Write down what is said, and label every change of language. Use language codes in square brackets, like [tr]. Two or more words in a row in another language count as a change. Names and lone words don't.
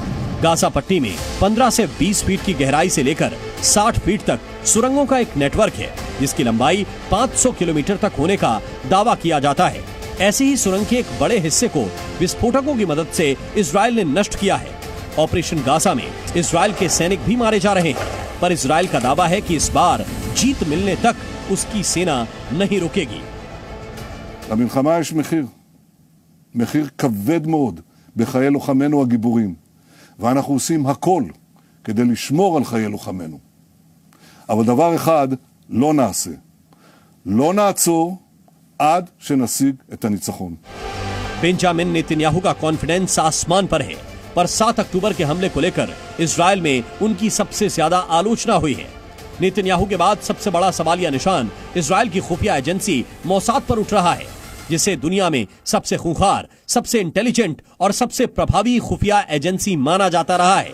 [hi] गाजा पट्टी में 15 से 20 फीट की गहराई से लेकर 60 फीट तक सुरंगों का एक नेटवर्क है जिसकी लंबाई 500 किलोमीटर तक होने का दावा किया जाता है। ऐसी ही सुरंग के एक बड़े हिस्से को विस्फोटकों की मदद से इजराइल ने नष्ट किया है। ऑपरेशन गाजा में इजराइल के सैनिक भी मारे जा रहे हैं, पर इजराइल का दावा है कि इस बार जीत मिलने तक उसकी सेना नहीं रुकेगी। [he] למלחמה יש מחיר כבד מאוד בחיי לוחמינו הגיבורים, ואנחנו עושים הכל כדי לשמור על חיי לוחמינו. אבל דבר אחד לא נעשה, לא נעצור עד שנשיג את הניצחון. [hi] बेंजामिन नेतन्याहू का कॉन्फिडेंस आसमान पर है, पर 7 अक्टूबर के हमले को लेकर इजराइल में उनकी सबसे ज्यादा आलोचना हुई है। नेतन्याहू के बाद सबसे बड़ा सवालिया निशान इजराइल की खुफिया एजेंसी मोसाद पर उठ रहा है, जिसे दुनिया में सबसे खूंखार, सबसे इंटेलिजेंट और सबसे प्रभावी खुफिया एजेंसी माना जाता रहा है।